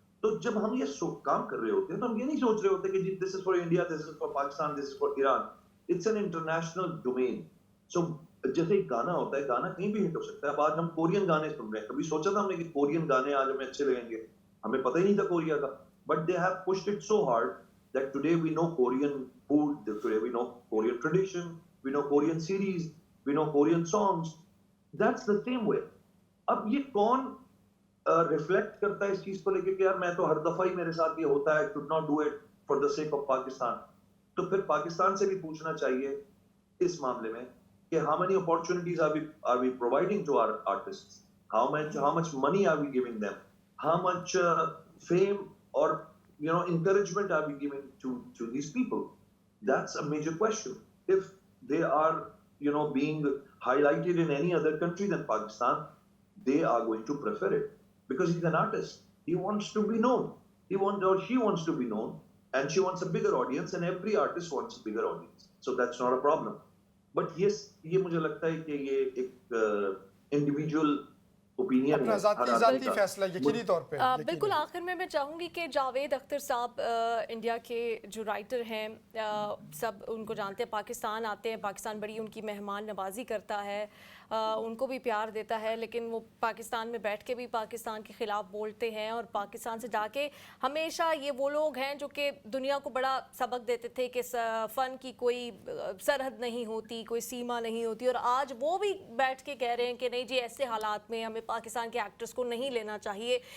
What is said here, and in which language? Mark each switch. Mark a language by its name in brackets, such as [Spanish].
[Hindi] तो जब हम ये काम कर रहे होते हैं तो हम ये नहीं सोच रहे होते कि जी [English] This is for India, this is for Pakistan, this is for Iran. It's an international domain. [Hindi] सो जैसे एक गाना होता है, गाना कहीं भी हिट हो सकता है। अब आज हम कोरियन गाने सुन रहे हैं, कभी सोचा था हमने कि कोरियन गाने आज हमें अच्छे लगेंगे? हमें पता ही नहीं था कोरिया का। [English] But they have pushed it so hard that today we know Korean food, today we know Korean tradition, we know Korean series, we know Korean songs. That's the same way. [Hindi] अब ये कौन reflect करता है इस चीज को लेके कि यार मैं तो हर दफा ही मेरे साथ ये होता है, [English] Should not do it for the sake of Pakistan. [Hindi] तो फिर पाकिस्तान से भी पूछना चाहिए इस मामले में कि [English] how many opportunities are we providing to our artists? How much money are we giving them? How much fame or encouragement are we giving to these people? That's a major question. If they are being highlighted in any other country than Pakistan, they are going to prefer it because he's an artist. He wants to be known. He wants or she wants to be known, and she wants a bigger audience, and every artist wants a bigger audience. So that's not a problem. But yes, [Hindi] ये मुझे लगता है कि ये एक individual opinion अपना है हर आदमी जाती का। फैसला यकीनी तौर पे बिल्कुल आखिर में मैं चाहूँगी कि जावेद अख्तर साहब इंडिया के जो राइटर हैं, सब उनको जानते हैं, पाकिस्तान आते हैं, पाकिस्तान बड़ी उनकी मेहमान नवाजी करता है, उनको भी प्यार देता है, लेकिन वो पाकिस्तान में बैठ के भी पाकिस्तान के ख़िलाफ़ बोलते हैं और पाकिस्तान से जाके हमेशा ये वो लोग हैं जो कि दुनिया को बड़ा सबक देते थे कि फ़न की कोई सरहद नहीं होती, कोई सीमा नहीं होती, और आज वो भी बैठ के कह रहे हैं कि नहीं जी ऐसे हालात में हमें पाकिस्तान के एक्टर्स को नहीं लेना चाहिए।